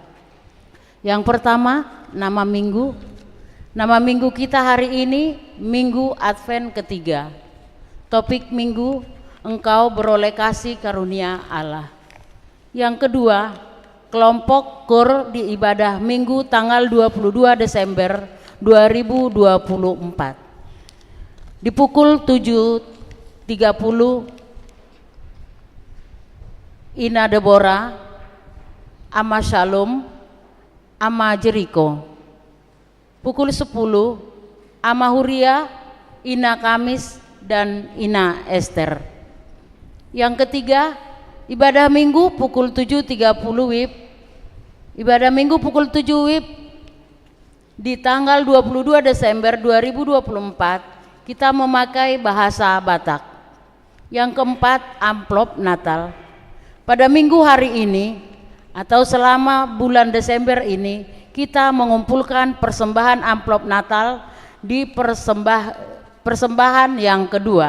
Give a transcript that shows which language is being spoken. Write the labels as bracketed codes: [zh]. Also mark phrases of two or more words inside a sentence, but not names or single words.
[id] Yang pertama, nama minggu. Nama minggu kita hari ini Minggu Advent ketiga. Topik minggu, engkau beroleh kasih karunia Allah. Yang kedua, kelompok KUR di ibadah Minggu tanggal 22 Desember 2024. Di pukul 7.30 Ina Deborah, Ama Shalom, Ama Jeriko. Pukul 10 Ama Huria, Ina Kamis, dan Ina Esther. Yang ketiga, ibadah Minggu pukul 7.30 WIB. Ibadah Minggu pukul 7 WIB di tanggal 22 Desember 2024 kita memakai bahasa Batak. Yang keempat, amplop Natal. Pada minggu hari ini atau selama bulan Desember ini kita mengumpulkan persembahan amplop Natal di persembahan yang kedua.